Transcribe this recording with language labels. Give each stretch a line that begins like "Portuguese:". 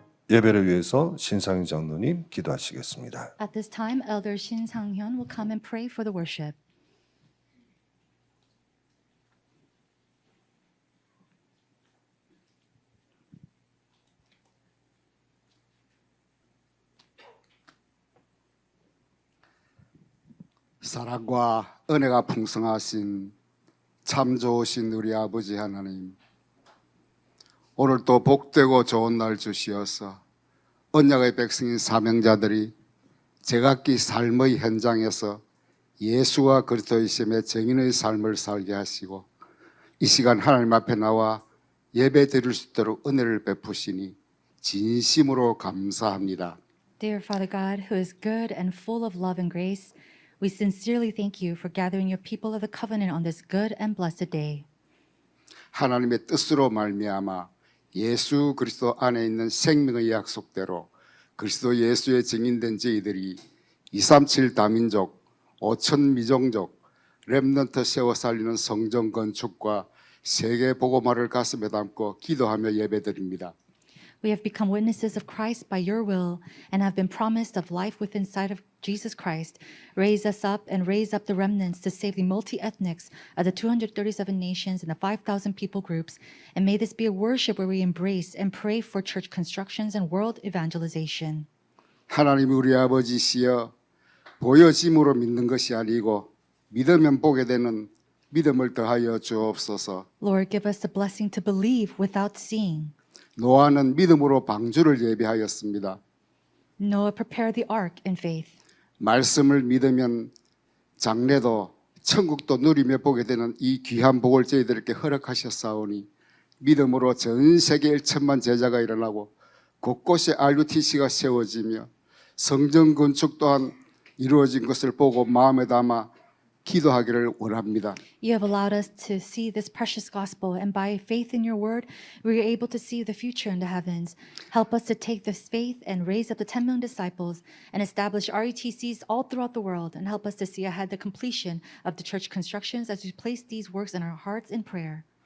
Korean: 예배를 위해서 신상희 장로님 기도하시겠습니다.
English: At this time, Elder Shin Sang-hyun will come and pray for the worship.
Korean: 사랑과 은혜가 풍성하신 참 좋으신 우리 아버지 하나님, 오늘 또 복되고 좋은 날 주시어서 언약의 백성인 사명자들이 제각기 삶의 현장에서 예수와 그리스도의 심의 증인의 삶을 살게 하시고 이 시간 하나님 앞에 나와 예배 드릴 수 있도록 은혜를 베푸시니 진심으로 감사합니다.
English: Dear Father God, who is good and full of love and grace, we sincerely thank you for gathering your people of the covenant on this good and blessed day.
Korean: 하나님의 뜻으로 말미암아 예수 그리스도 안에 있는 생명의 약속대로 그리스도 예수의 증인된 저희들이 237 다민족, 5천 미종족, 렘넌트 세워 살리는 성전 건축과 세계 복음화를 가슴에 담고 기도하며 예배드립니다.
English: We have become witnesses of Christ by your will and have been promised of life within sight of Jesus Christ. Raise us up and raise up the remnants to save the multi-ethnics of the 237 nations and the 5,000 people groups. And may this be a worship where we embrace and pray for church constructions and world evangelization.
Korean: 하나님 우리 아버지시여, 보여짐으로 믿는 것이 아니고 믿으면 보게 되는 믿음을 더하여 주옵소서.
English: Lord, give us the blessing to believe without seeing.
Korean: 노아는 믿음으로 방주를 예비하였습니다.
English: Noah prepared the ark in faith.
Korean: 말씀을 믿으면 장래도 천국도 누리며 보게 되는 이 귀한 복을 저희들에게 허락하셨사오니 믿음으로 전 세계 1천만 제자가 일어나고 곳곳에 RUTC가 세워지며 성전 건축 또한 이루어진 것을 보고 마음에 담아 기도하기를 원합니다.
English: You have allowed us to see this precious gospel, and by faith in your word, we are able to see the future in the heavens. Help us to take this faith and raise up the 10 million disciples and establish RETCs all throughout the world, and help us to see ahead the completion of the church constructions as we place these works in our hearts in prayer.